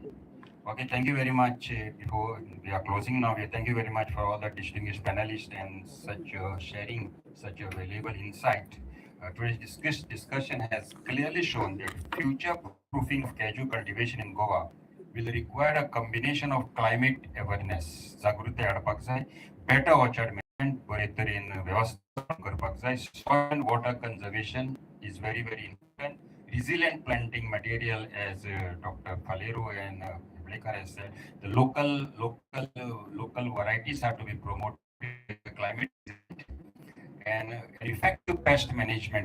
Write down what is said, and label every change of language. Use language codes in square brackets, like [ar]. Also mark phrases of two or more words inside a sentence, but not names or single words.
[en] Okay, thank you very much. Before we are closing now, we thank you very much for all the distinguished panelists and such sharing such a valuable insight. Today's discussion has clearly shown that future proofing of cashew cultivation in Goa will require a combination of climate awareness, [kok] जागृती हाडपाक जाय, [en] better orchard management, [kok] बरे तरेन वेवस्थापन करपाक जाय, [en] soil and water conservation is very, very important. Resilient planting material, as Dr. Falero and Blekar has said, the local varieties have to be promoted, climate and effective pest management.